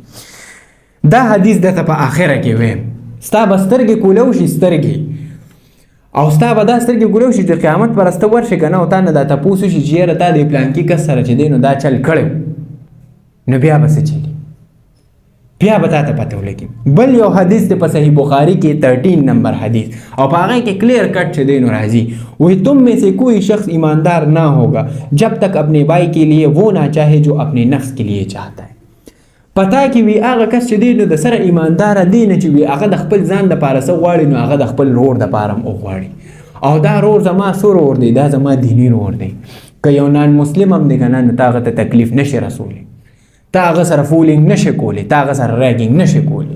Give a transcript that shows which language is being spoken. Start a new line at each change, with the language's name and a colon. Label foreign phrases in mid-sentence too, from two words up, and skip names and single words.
Pashto: دا حدیث دته په آخره کې ویم ستا به سترګې کولو شي سترګې او ستا به دا سترګې ګولو شي چې قیامت پرسته ورشي که نه او تا نه دا تپوس وشي چې یاره تا د پلانکي کس سره چې دی نو دا چل کړی نو بیا به څه چلي؟ بیا به تا ته پته ولګي. بل یو حدیث دی په صحیح بخاري کې 13 نمبر حدیث او په هغې کې
English: clear cut
Pashto: چې دی نو راځي
Urdu: وہی تم میں سے کوئی شخص ایماندار نہ ہوگا جب تک اپنے بھائی کے لیے وہ نہ چاہے جو اپنے نفس کے لیے چاہتا ہے.
Pashto: پتا کې وی هغه کس چې دی نو د سره ایماندار دی نه چې وی هغه د خپل ځان د پاره څه غواړي نو هغه د خپل رور د پاره هم غواړي او دا رور زما سور ور دی، دا زما دینی رور دی. که یو
English: non Muslim
Pashto: هم دی که نه نو تا هغه ته تکلیف نشي رسولی، تا هغه سره فولینګ نشي کولی، تا هغه سره ریګینګ نشي کولی.